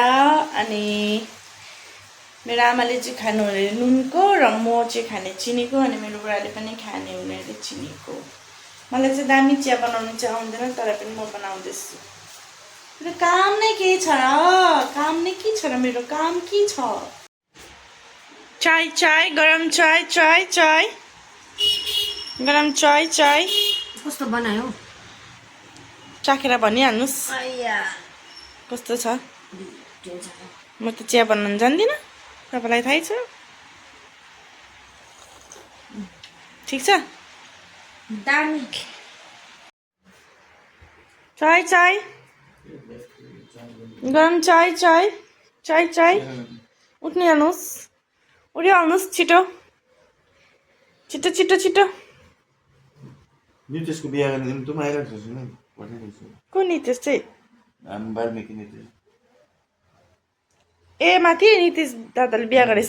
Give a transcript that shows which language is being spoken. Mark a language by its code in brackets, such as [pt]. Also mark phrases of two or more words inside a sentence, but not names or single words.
[ne] अनि मेरो आमाले चाहिँ खानु हुने नुनको, र म चाहिँ खाने चिनीको, अनि मेरो बुढाले पनि खाने हुने अरे चिनीको। मलाई चाहिँ दामी चिया बनाउनु चाहिँ आउँदैन, तर पनि म बनाउँदैछु। मेरो काम नै के छ र, काम नै के छ र, मेरो काम के छ? [hi] चाय चाय, गरम चाय चाय चाय, गरम चाय चाय। [ne] कस्तो बनायो? चाखेर भनिहाल्नुहोस् कस्तो छ। म त चिया बनाउनु जान्दिनँ, तपाईँलाई थाहै छ। ठिक छ, दामी [hi] चाय चाय, गरम चाय चाय चाय चाय। [ne] उठ्नु हाल्नुहोस्, उठिहाल्नुहोस्, छिटो छिटो छिटो छिटो। नितेशको बिहा गर्ने दिन तुम आइरहेको छस् नि, पठाइदिएको छु। को नितेश चाहिँ? वाल्मिकी नितेश। ए माथि नितेश दादाले बिहा गरेछ?